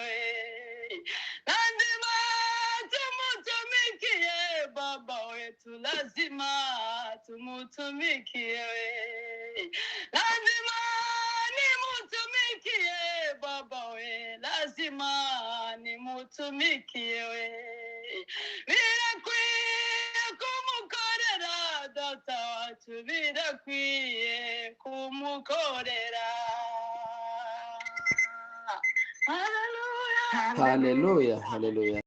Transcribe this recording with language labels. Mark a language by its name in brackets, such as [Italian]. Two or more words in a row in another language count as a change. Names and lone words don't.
[Swahili] Lazima tumutumikie Baba wetu, lazima tumutumikie. Lazima nimutumikie Baba we, lazima nimutumikie. [Kinyarwanda] Birakwiye kumukorera Data wacu, birakwiye kumukorera. Haleluya, haleluya.